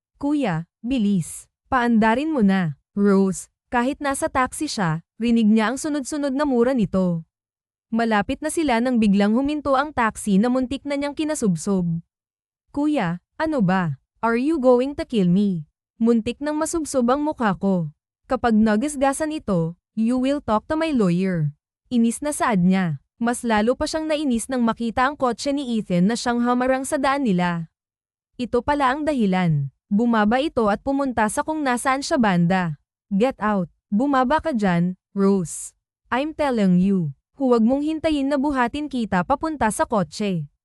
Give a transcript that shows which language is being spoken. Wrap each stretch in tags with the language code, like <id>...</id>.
<tl>Kuya, bilis. Paandarin mo na. Rose, kahit nasa taxi siya, rinig niya ang sunod-sunod na mura nito. Malapit na sila nang biglang huminto ang taxi na muntik na niyang kinasubsob. Kuya, ano ba?</tl> <en>Are you going to kill me?</en> <tl>Muntik nang masubsob ang mukha ko. Kapag nagasgasan ito,</tl> <en>you will talk to my lawyer.</en> <tl>Inis na saad niya. Mas lalo pa siyang nainis nang makita ang kotse ni Ethan na siyang hamarang sa daan nila. Ito pala ang dahilan. Bumaba ito at pumunta sa kung nasaan siya banda.</tl> <en>Get out.</en> <tl>Bumaba ka dyan, Rose.</tl> <en>I'm telling you.</en> <tl>Huwag mong hintayin na buhatin kita papunta sa kotse.</tl>